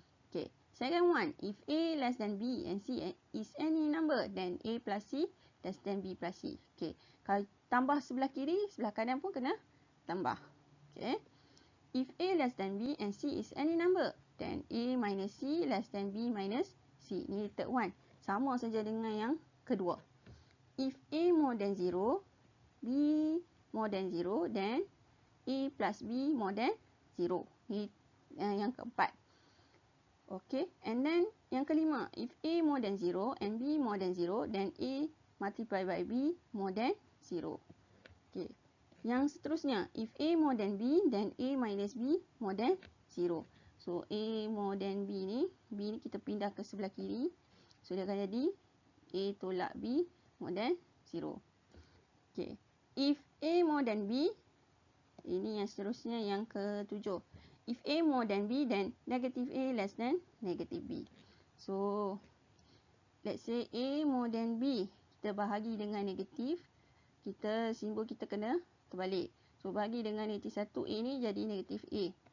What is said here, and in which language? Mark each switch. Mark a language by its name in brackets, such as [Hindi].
[English] Okay, second one, if A less than B and C is any number, then A plus C less than B plus C. [Malay] Okay, kalau tambah sebelah kiri, sebelah kanan pun kena tambah. [English] Okay, if A less than B and C is any number, then A minus C less than B minus C. [Malay] Ini [English] third one. [Malay] Sama saja dengan yang kedua. [English] If A more than 0, B more than 0, then A plus B more than 0. [Malay] Ini yang keempat. [English] Okay, and then [Malay] yang kelima, [English] if A more than 0 and B more than 0, then A multiplied by B more than 0. Okay, [Malay] yang seterusnya, [English] if A more than B, then A minus B more than 0. So, A more than B [Malay] ni kita pindah ke sebelah kiri. So, dia akan jadi A tolak B [English] more than [Malay] 0. Okay, [English] if A more than B, [Malay] ini yang seterusnya yang ketujuh. [English] If A more than B, then negative A less than negative B. So, let's say A more than B. [Malay] Kita bahagi dengan negatif. Simbol kita kena terbalik. So, bahagi dengan negatif 1, A ni jadi negatif A.